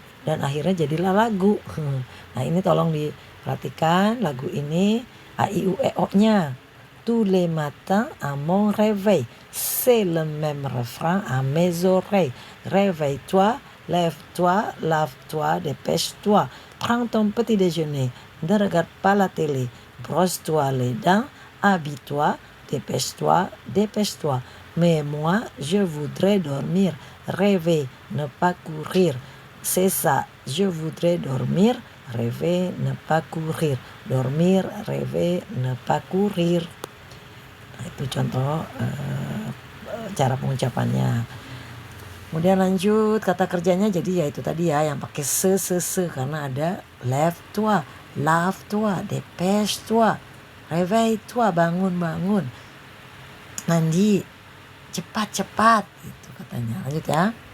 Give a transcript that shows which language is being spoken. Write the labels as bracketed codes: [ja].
[id] dan akhirnya jadilah lagu. Nah ini tolong diperhatikan lagu ini a i u e o nya. [fr] Tous les matins à mon réveil, c'est le même refrain à mes oreilles. Réveille-toi, lève-toi, lave-toi, dépêche-toi. Prends ton petit déjeuner, ne regarde pas la télé. Brosse-toi les dents, habille-toi, dépêche-toi, dépêche-toi. Mais moi, je voudrais dormir, rêver, ne pas courir. C'est ça, je voudrais dormir, rêver, ne pas courir. Dormir, rêver, ne pas courir. [id] Nah, itu contoh cara pengucapannya. Kemudian lanjut kata kerjanya, jadi ya itu tadi ya yang pakai se karena ada [fr] lève-toi, lave-toi, dépêche-toi, réveille-toi, [id] bangun, mandi, cepat gitu katanya. Lanjut ya.